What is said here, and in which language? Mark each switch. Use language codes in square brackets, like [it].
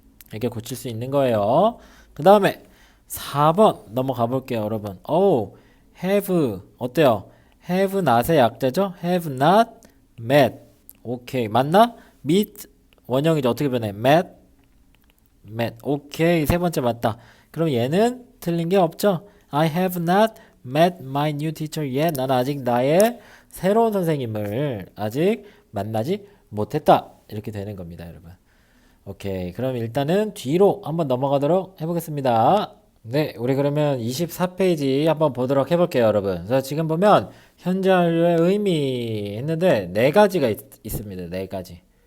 [ko] 이렇게 고칠 수 있는 거예요. 그 다음에 4번 넘어가 볼게요 여러분. have 어때요? have not의 약자죠? [en] have not met. [ko] 오케이 맞나? meet 원형이죠. 어떻게 변해? met 오케이 세 번째 맞다. 그럼 얘는 틀린 게 없죠? [en] I have not met my new teacher yet. [ko] 나는 아직 나의 새로운 선생님을 아직 만나지 못했다. 이렇게 되는 겁니다 여러분. 오케이 그럼 일단은 뒤로 한번 넘어가도록 해보겠습니다. 네 우리 그러면 24페이지 한번 보도록 해볼게요 여러분. 그래서 지금 보면 현재 완료의 의미 했는데 네 가지가 있습니다. 네 가지.